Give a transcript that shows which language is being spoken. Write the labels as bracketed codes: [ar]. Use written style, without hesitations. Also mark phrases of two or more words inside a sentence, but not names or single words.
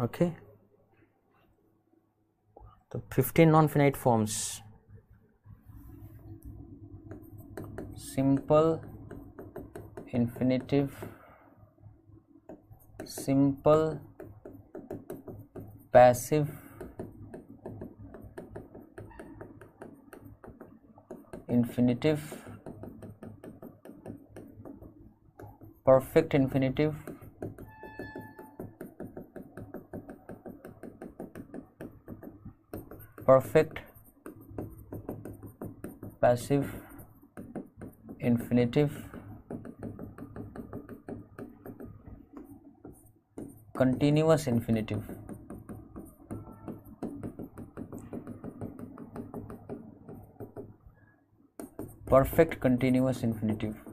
[en] okay, तो 15 non finite forms, simple infinitive, simple passive, infinitive, perfect infinitive, perfect passive infinitive, continuous infinitive, perfect continuous infinitive,